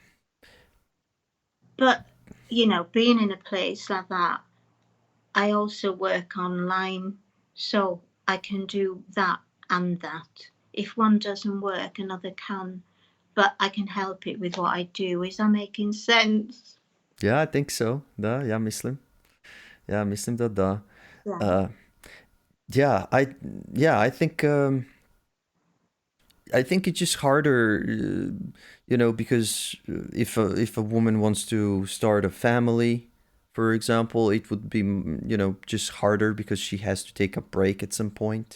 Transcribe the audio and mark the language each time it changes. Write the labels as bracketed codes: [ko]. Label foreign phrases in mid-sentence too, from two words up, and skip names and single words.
[en] but being in a place like that, I also work online, so I can do that and that. If one doesn't work, another can, but I can help it with what I do. Is that making sense? yeah, I think so. [hr] Da, ja mislim. Ja mislim da da. [en] Yeah. Uh, yeah, I think I think it's just harder, because if a woman wants to start a family, for example, it would be just harder because she has to take a break at some point.